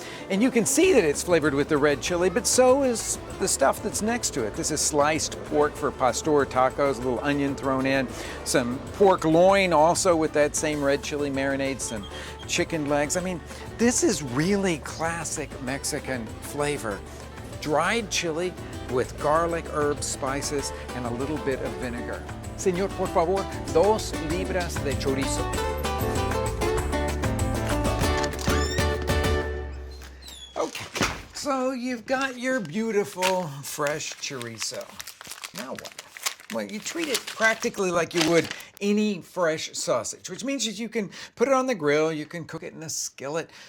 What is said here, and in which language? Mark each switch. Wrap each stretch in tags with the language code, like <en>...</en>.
<en>And you can see that it's flavored with the red chili, but so is the stuff that's next to it. This is sliced pork for pastor tacos, a little onion thrown in, some pork loin also with that same red chili marinade, some chicken legs. I mean, this is really classic Mexican flavor. Dried chili with garlic, herbs, spices, and a little bit of vinegar.</en> <es>Señor, por favor, 2 libras de chorizo.</es> <en>Okay, so you've got your beautiful, fresh chorizo. Now what? Well, you treat it practically like you would any fresh sausage, which means that you can put it on the grill, you can cook it in a skillet.</en>